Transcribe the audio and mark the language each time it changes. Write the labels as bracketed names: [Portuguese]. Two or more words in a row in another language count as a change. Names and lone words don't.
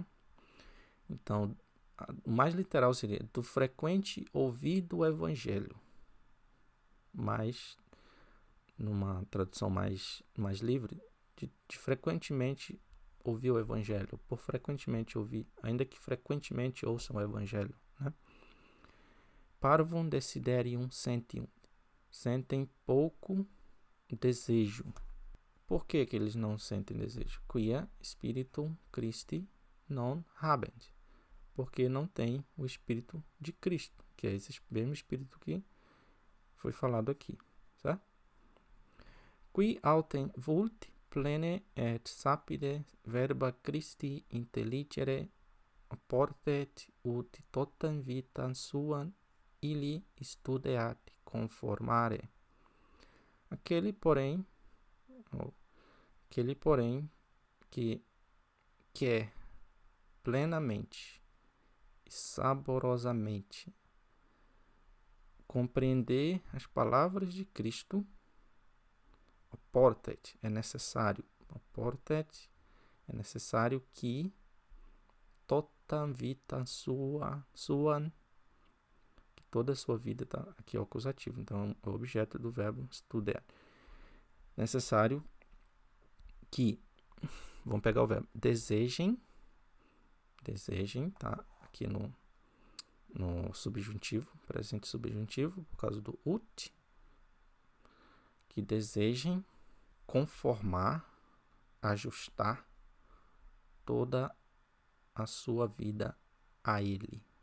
[Portuguese] Então, o mais literal seria do frequente ouvir do evangelho. Mas, numa tradução mais livre, de frequentemente ouvir o evangelho, por frequentemente ouvir, ainda que frequentemente ouçam o evangelho, né? [Latin] Parvum desiderium sentium. [Portuguese] Sentem pouco desejo. Por que eles não sentem desejo? [Latin] Quia spiritum Christi non habent. [Portuguese] Porque não tem o Espírito de Cristo, que é esse mesmo Espírito que foi falado aqui, certo? [Latin] Qui autem vult plene et sapide verba Christi intelligere portet ut totam vitam suam ili studeat conformare. [Portuguese] Aquele, porém, que quer plenamente e saborosamente compreender as palavras de Cristo, portet é necessário. Portet é necessário que [Latin] totam vitam suam, [Portuguese] que toda a sua vida está aqui é o acusativo, então é o objeto do verbo studear. Necessário que, vamos pegar o verbo desejem, tá aqui no subjuntivo, presente subjuntivo, por causa do ut, que desejem conformar, ajustar toda a sua vida a Ele.